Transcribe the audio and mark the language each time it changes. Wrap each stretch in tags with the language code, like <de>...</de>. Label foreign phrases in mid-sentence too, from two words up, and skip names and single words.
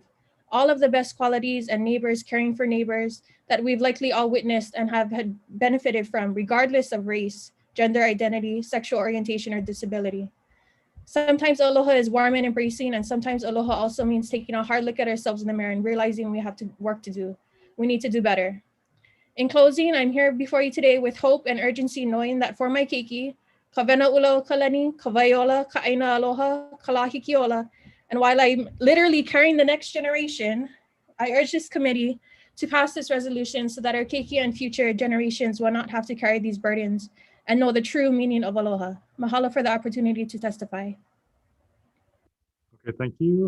<en>All of the best qualities and neighbors caring for neighbors that we've likely all witnessed and have had benefited from, regardless of race, gender identity, sexual orientation, or disability. Sometimes aloha is warm and embracing, and sometimes aloha also means taking a hard look at ourselves in the mirror and realizing we have work to do. We need to do better. In closing, I'm here before you today with hope and urgency, knowing that for my keiki,</en> <haw>ka vena ula o ka lani, ka waiola, ka aina aloha, ka la hikiola,</haw> <en>and while I'm literally carrying the next generation, I urge this committee to pass this resolution so that our keiki and future generations will not have to carry these burdens and know the true meaning of aloha. Mahalo for the opportunity to testify. Okay, thank you.</en>